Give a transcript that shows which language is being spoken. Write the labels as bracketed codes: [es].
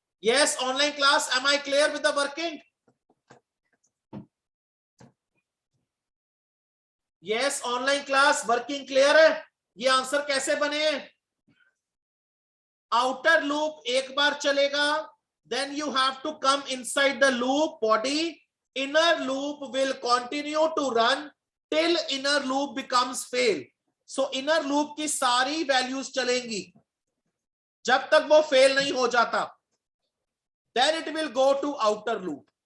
[en] Yes, online class, am I clear with the working? Yes, online class working clear है. [hi] ये answer कैसे बने? Outer loop एक बार चलेगा, [en] then you have to come inside the loop body. Inner loop will continue to run till inner loop becomes fail. So inner loop [hi] की सारी values चलेंगी जब तक वो फेल नहीं हो जाता. [en] Then it will go to outer loop.